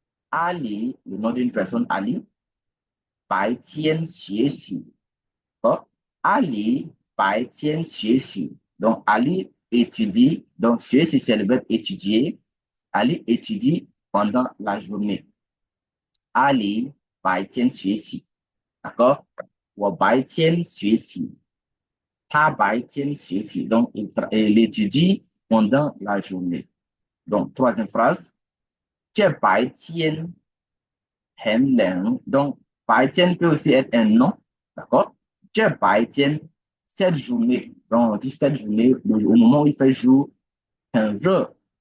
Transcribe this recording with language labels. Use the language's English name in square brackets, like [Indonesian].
[French] Ali, le nom d'une personne, Ali, [Chinese] tien xie oh, [French] Ali, tien xie Donc, Ali étudie. Donc, xie c'est le verbe étudier. Ali étudie pendant la journée. Ali, tien xie D'accord? [Chinese] 我白天学习，他白天学习. [French] Donc, il étudie pendant la journée. Donc, troisième phrase. [Chinese] 这白天很冷. [French] Donc, 白天 peut aussi être un nom. D'accord? [Chinese] 这白天, [French] cette journée. Donc, on dit cette journée, au moment où il fait jour, [Chinese] 很热.